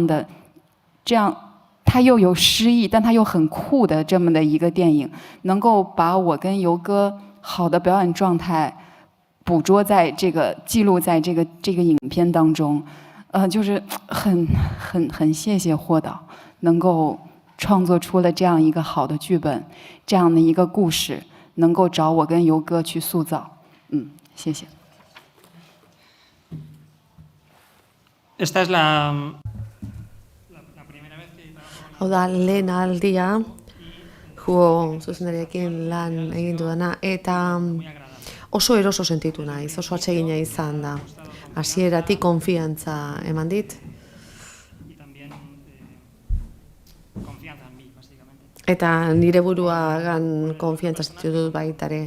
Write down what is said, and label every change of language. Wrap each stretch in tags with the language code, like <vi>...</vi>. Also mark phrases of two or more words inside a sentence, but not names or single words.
<zh>他又有诗意，但他又很酷的这么的一个电影，能够把我跟游哥好的表演状态记录在这个影片当中，就是很谢谢霍导能够创作出了这样一个好的剧本，这样的一个故事，能够找我跟游哥去塑造，谢谢。</zh> <es>Esta es la</es> <eu>Hau da, lehen aldia, jugo zuzendariarekin lan egin dudana, eta oso eroso sentitu naiz, oso atsegina izan da. Hasieratik konfiantza eman dit. Eta nire buruagan konfiantza sentitu dut baitare.</eu>